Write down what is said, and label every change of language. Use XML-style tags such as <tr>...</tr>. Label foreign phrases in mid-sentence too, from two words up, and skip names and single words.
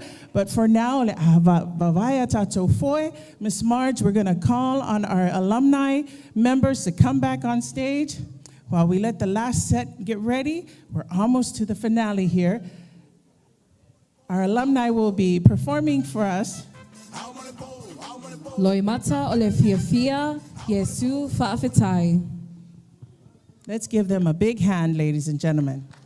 <en>But for now, Miss Marge, we're going to call on our alumni members to come back on stage while we let the last set get ready. We're almost to the finale here. Our alumni will be performing for us.</en> <sm>Loimata ole fia Yesu fa'afetai.</sm> <en>Let's give them a big hand, ladies and gentlemen.</en>